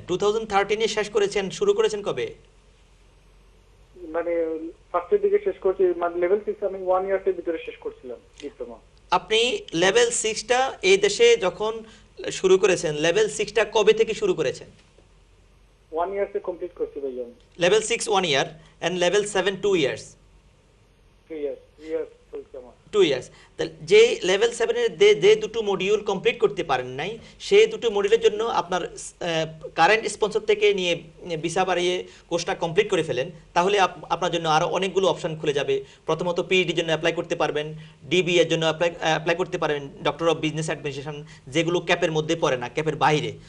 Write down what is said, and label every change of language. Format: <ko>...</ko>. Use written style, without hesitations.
<bn>2013 এ শেষ করেছেন, শুরু করেছেন কবে? মানে ফার্স্টের দিকে শেষ করছি, মানে লেভেল 6 আমি 1 ইয়ারের ভিতরে শেষ করছিলাম ডিপ্লোমা। আপনি লেভেল 6টা এই দেশে যখন শুরু করেছেন, লেভেল 6টা কবে থেকে শুরু করেছেন? 1 ইয়ারসে কমপ্লিট করছি ভাই আমি।</bn> <en>Level 6 1 year and level 7 2 years.</en> <bn>2 years, 2 years চলছে আমার।</bn> <en>2 years।</en> <bn>তাহলে যে লেভেল 7 এর যে দুটো মডিউল কমপ্লিট করতে পারেন নাই, সেই দুটো মডিউলের জন্য আপনার কারেন্ট স্পন্সর থেকে নিয়ে ভিসা বাড়িয়ে কোর্সটা কমপ্লিট করে ফেলেন, তাহলে আপনার জন্য আরও অনেকগুলো অপশন খুলে যাবে। প্রথমত পিএইচডির জন্য অ্যাপ্লাই করতে পারবেন, ডিবি এর জন্য অ্যাপ্লাই করতে পারবেন, ডক্টর অফ বিজনেস অ্যাডমিনিস্ট্রেশন, যেগুলো ক্যাপের মধ্যে পড়ে না, ক্যাপের বাইরে।</bn>